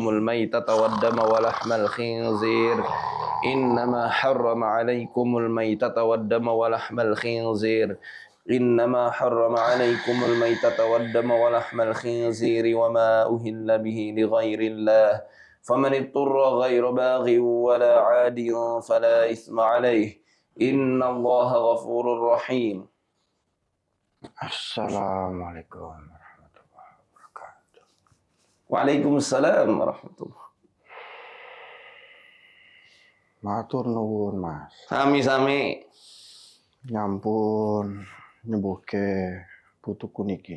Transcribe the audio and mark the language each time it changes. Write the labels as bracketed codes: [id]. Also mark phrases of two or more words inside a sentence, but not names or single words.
[ar] الميتة والدم ولحم الخنزير إنما حرم عليكم الميتة والدم ولحم الخنزير إنما حرم عليكم الميتة والدم ولحم الخنزير وما أهل به لغير الله فمن اضطر غير باغ ولا عاد فلا إثم عليه إن الله غفور رحيم. السلام عليكم ورحمة الله وبركاته. وعليكم السلام ورحمة الله. [jv] Matur nuwun Mas. Sami-sami. Nyampun nyembuhke putuku niki.